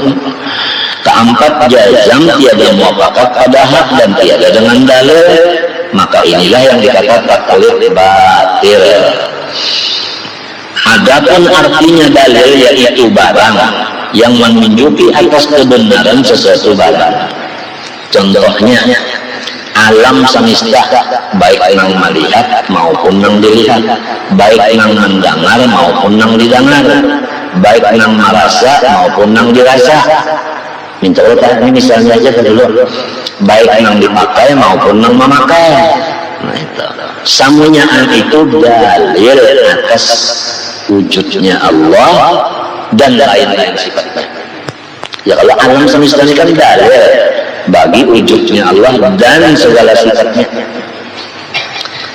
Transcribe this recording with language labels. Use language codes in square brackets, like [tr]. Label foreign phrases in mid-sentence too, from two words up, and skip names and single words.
[ms] Keempat jazam tiada muafakat pada hak dan tiada dengan dalil, maka inilah yang dikata taklid batil. Adapun artinya dalil yaitu barang yang menunjuki atas kebenaran sesuatu barang. [bjn] Contohnya alam semesta baik nang melihat maupun nang dilihat, baik nang mendengar maupun nang didengar, baik nang merasa maupun nang dirasa. Minta Allah ini misalnya aja dulu, baik nang dipakai maupun nang memakai. [id] Nah itu semuanya itu dalil atas wujudnya Allah dan lain-lain sifatnya. Ya kalau alam semesta ini kan dalil bagi wujudnya Allah dan segala sifatnya.